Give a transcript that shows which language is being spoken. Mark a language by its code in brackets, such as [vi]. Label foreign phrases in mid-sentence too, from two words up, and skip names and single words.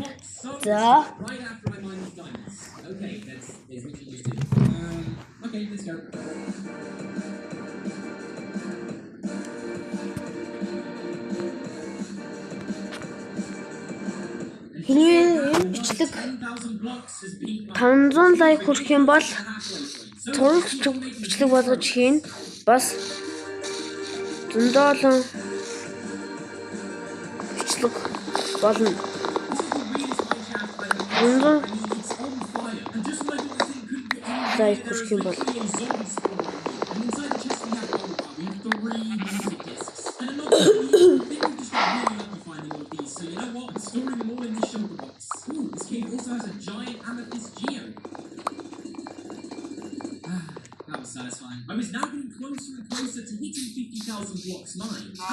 [mn] За Хэрвээ энэ бичлэг 500 лайк хүрэх юм бол цорогч бичлэг болгож хийн. Бас зөндөө олон бичлэг болно. Лайк хүрэх юм бол [en] satisfying. I was now getting closer and closer to hitting 50,000 blocks mine.